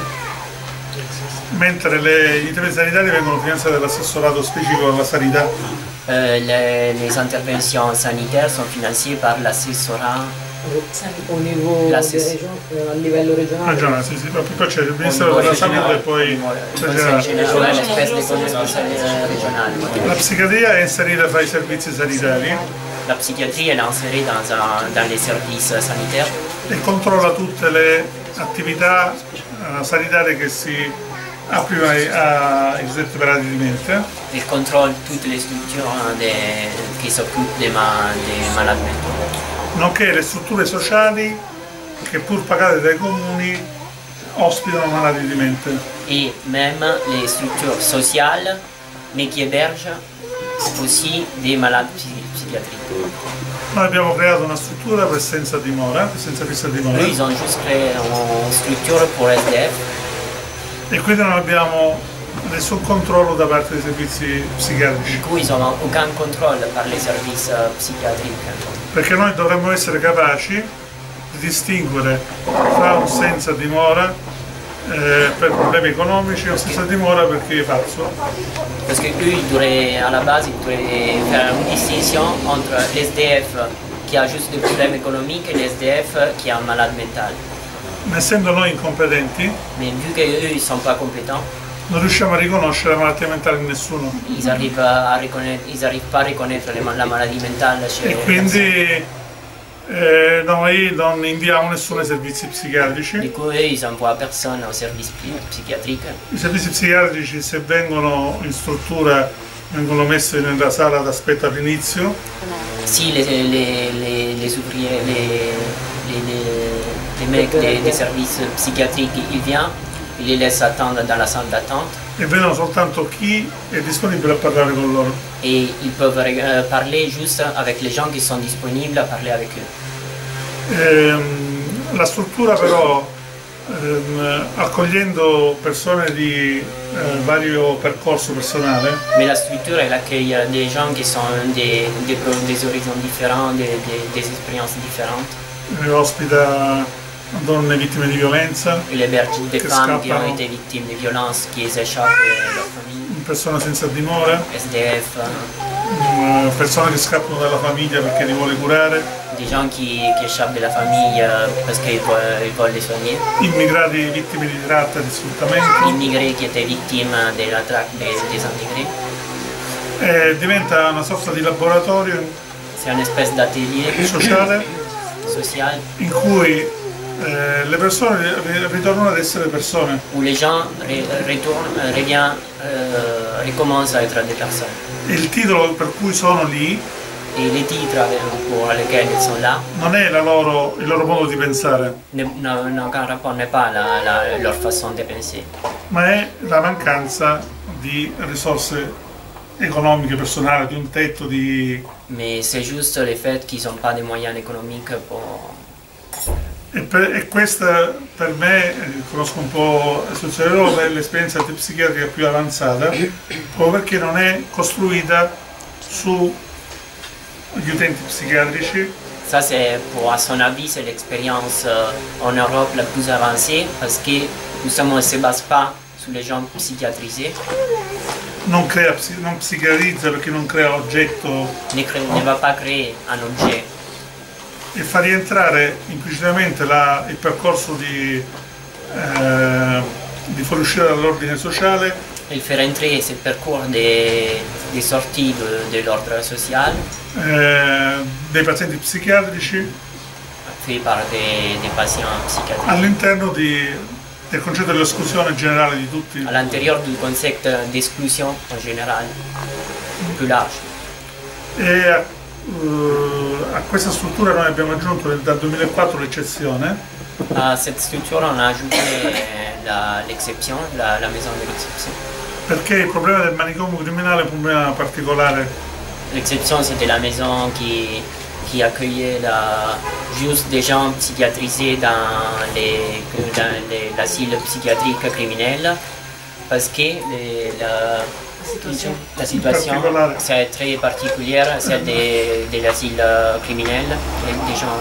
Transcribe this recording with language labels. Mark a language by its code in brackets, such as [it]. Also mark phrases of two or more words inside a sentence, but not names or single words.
[it] Mentre gli interventi sanitari vengono finanziati dall'assessorato specifico alla sanità. [fr] Les interventions sanitaires sont financées par l'assessorat. [it] A livello regionale. Regionale, sì, sì, poi c'è il Ministero della Salute e poi la psichiatria è inserita fra i servizi sanitari. [fr] La psychiatrie est insérée dans les services sanitaires. [it] E controlla tutte le attività sanitarie che si applica ai soggetti operati di mente. [fr] Il contrôle toutes les structures qui s'occupent des malades mentaux. [it] Nonché le strutture sociali che pur pagate dai comuni ospitano malati di mente. [fr] Et même les structures sociales, mais qui hébergent aussi des malades psychiatriques. [it] Noi abbiamo creato una struttura per senza fissa dimora. [fr] Eux, ils ont juste créé une structure pour SDF. [it] E quindi non abbiamo nessun controllo da parte dei servizi psichiatrici. [fr] Du coup, ils n'ont aucun contrôle par les services psychiatriques. [it] Perché noi dovremmo essere capaci di distinguere tra un senza dimora per problemi economici e un senza dimora perché è pazzo. [fr] Parce que eux, à la base, ils devraient faire une distinction entre l'SDF qui a juste des problèmes économiques et l'SDF qui est un malade mental. [it] Essendo noi incompetenti, [fr] mais vu qu'eux, ils ne sont pas compétents, [it] non riusciamo a riconoscere la malattia mentale in nessuno. [fr] Ils n'arrivent pas à reconnaître la maladie mentale chez [it] E quindi noi non inviamo nessuno ai servizi psichiatrici. [fr] Du coup, eux, ils n'envoient personne au service psychiatrique. [it] I servizi psichiatrici, se vengono in struttura, vengono messi nella sala d'aspetto all'inizio. [fr] Si les ouvriers, les mecs des services psychiatriques, ils viennent, ils les laissent attendre dans la salle d'attente. [it] E vedono soltanto chi è disponibile a parlare con loro. [fr] Et ils peuvent parler juste avec les gens qui sont disponibles à parler avec eux. [it] La struttura però, accogliendo persone di vario percorso personale, [fr] mais la structure elle accueille des gens qui sont des horizons différents, des expériences différentes. [it] Ospita donne vittime di violenza, [fr] Il héberge des femmes qui ont été victimes de violences, qui échappent de leur famille, [it] persone senza dimora, [fr] SDF, [it] persone che scappano dalla famiglia perché li vuole curare, [fr] des gens qui échappent de la famille parce qu'ils veulent les soigner, [it] immigrati vittime di tratta e di sfruttamento. [fr] immigrés qui étaient victimes de la traque des immigrés. [it] Diventa una sorta di laboratorio [fr] C'est une espèce d'atelier [it] sociale [fr] social [it] in cui le persone ritornano ad essere persone. [fr] où les gens recommencent à être des personnes. [it] Il titolo per cui sono lì [fr] Et les titres pour lesquels ils sont là [it] non è il loro modo di pensare, [fr] n'ont aucun rapport, n'est pas leur façon de penser, [it] ma è la mancanza di risorse economiche personali, di un tetto [fr] mais c'est juste le fait qu'ils n'ont pas de moyens économiques [it] E questa per me, conosco un po' la situazione d'Europa, è l'esperienza psichiatrica più avanzata, proprio perché non è costruita sugli utenti psichiatrici. [fr] Ça, c'est, pour, à son avis, c'est l'expérience en Europe la plus avancée parce que justement, elle ne se base pas sur les gens psychiatrisés. [it] Non psichiatrizza perché non crea oggetto. [fr] Ne va pas créer un objet. [it] E fa rientrare implicitamente il percorso di fuoriuscire dall'ordine sociale. [fr] Il fait rentrer ce parcours des sorties de l'ordre social. [it] Dei pazienti psichiatrici. [fr] Fait par des patients psychiatriques. [it] All'interno del concetto dell'esclusione generale di tutti. [fr] À l'intérieur du concept d'exclusion en général, [it] più large. E a questa struttura noi abbiamo aggiunto dal 2004 l'eccezione. [fr] À cette structure, on a ajouté l'exception, la maison de l'exception. [it] Perché il problema del manicomio criminale è un problema particolare. [fr] L'exception, c'était la maison qui accueillait juste des gens psychiatrisés dans l'asile psychiatrique criminel, parce que la situation c'est très particolare, celle de l'asile criminel et des gens.